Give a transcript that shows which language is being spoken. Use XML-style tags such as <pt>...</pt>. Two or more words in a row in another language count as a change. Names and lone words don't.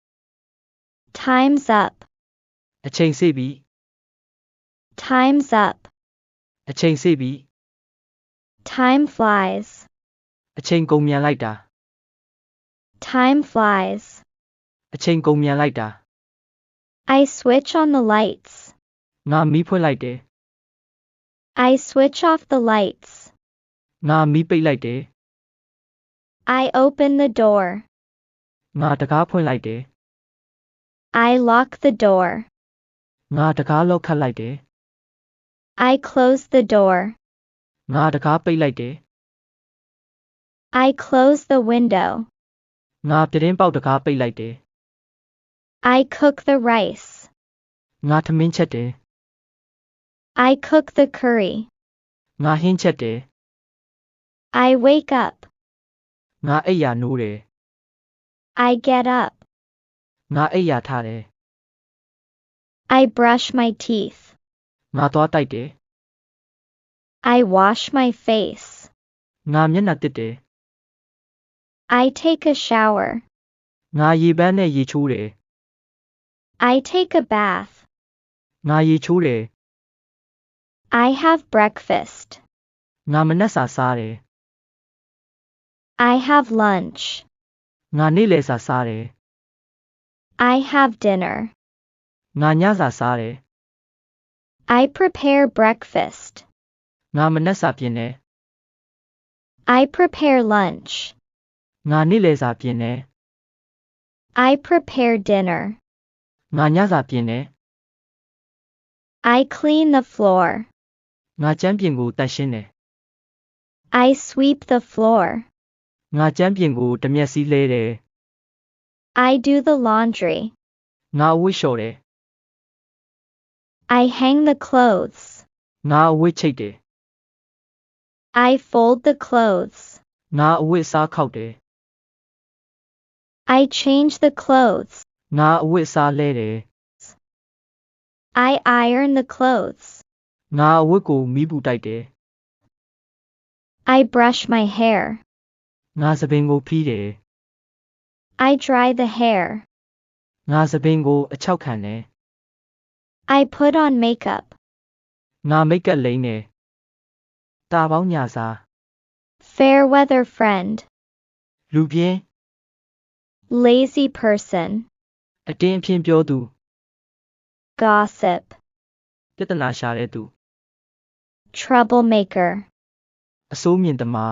<en>Time's up.</en> <my>အချိန်စေ့ပြီ</my> <en>Time's up.</en> <my>အချိန်စေ့ပြီ</my> <en>Time flies.</en> <my>အချိန်ကုန်မြန်လိုက်တာ</my> <en>Time flies.</en> <my>အချိန်ကုန်မြန်လိုက်တာ</my> <en>I switch on the lights.</en> <my>ငါမီးဖွင့်လိုက်တယ်</my> <en>I switch off the lights.</en> <my>ငါမီးပိတ်လိုက်တယ်</my> <en>I open the door.</en> <my>ငါတကားဖွင့်လိုက်တယ်</my> <en>I lock the door.</en> <my>ငါတကားလောက်ခတ်လိုက်တယ်</my> <en>I close the door.</en> <my>ငါတကားပိတ်လိုက်တယ်</my> <en>I close the window.</en> <my>ငါပြတင်းပေါက်တကားပိတ်လိုက်တယ်</my> <en>I cook the rice.</en> <my>ငါထမင်းချက်တယ်</my> <en>I cook the curry.</en> <my>ငါဟင်းချက်တယ်</my> <en>I wake up.</en> <my>ငါအိပ်ယာနိုးတယ်</my> <en>I get up.</en> <my>ငါအိပ်ယာထားတယ်</my> <en>I brush my teeth.</en> <my>ငါသွားတိုက်တယ်</my> <en>I wash my face.</en> <my>ငါမျက်နှာတစ်တယ်</my> <en>I take a shower.</en> <my>ငါရေပန်းနဲ့ရေချိုးတယ်</my> <en>I take a bath.</en> <my>ငါရေချိုးတယ်</my> <en>I have breakfast.</en> <my>ငါမနက်စာစားတယ်</my> <en>I have lunch.</en> <my>ငါနေ့လယ်စာစားတယ်</my> <en>I have dinner.</en> <my>ငါညစာစားတယ်</my> <en>I prepare breakfast.</en> <my>ငါမနက်စာပြင်တယ်</my> <en>I prepare lunch.</en> <my>ငါနေ့လယ်စာပြင်တယ်</my> <en>I prepare dinner.</en> <my>ငါညစာပြင်တယ်</my> <en>I clean the floor.</en> <my>ငါကျမ်းပြင်ကိုတန့်ရှင်းတယ်</my> <en>I sweep the floor.</en> <my>ငါကျမ်းပြင်ကိုတမျက်စီးလဲတယ်</my> <en>I do the laundry.</en> <my>ငါအဝတ်လျှော်တယ်</my> <en>I hang the clothes.</en> <my>ငါအဝတ်ချိတ်တယ်</my> <en>I fold the clothes.</en> <my>ငါအဝတ်စားခောက်တယ်</my> <en>I change the clothes.</en> <my>ငါအဝတ်စားလဲတယ်</my> <en>I iron the clothes.</en> <my>ငါအဝတ်ကိုမီးပူတိုက်တယ်</my> <en>I brush my hair.</en> <my>ငါစပင်ကိုဖီးတယ်</my> <en>I dry the hair.</en> <my>ငါစပင်ကိုအချောက်ခံတယ်</my> <en>I put on makeup.</en> <my>ငါမိတ်ကပ်လိမ့်တယ်တာပေါင်းညာစာ</my> <en>Fair weather friend.</en> <my>လူပြင်း</my> <en>Lazy person.</en> <my>အတင်းအဖျင်းပြောသူ</my> <en>gossip,</en> <my>ပြဿနာရှာတဲ့သူ</my> <en>troublemaker,</en> <my>အဆိုးမြင်သမား</my>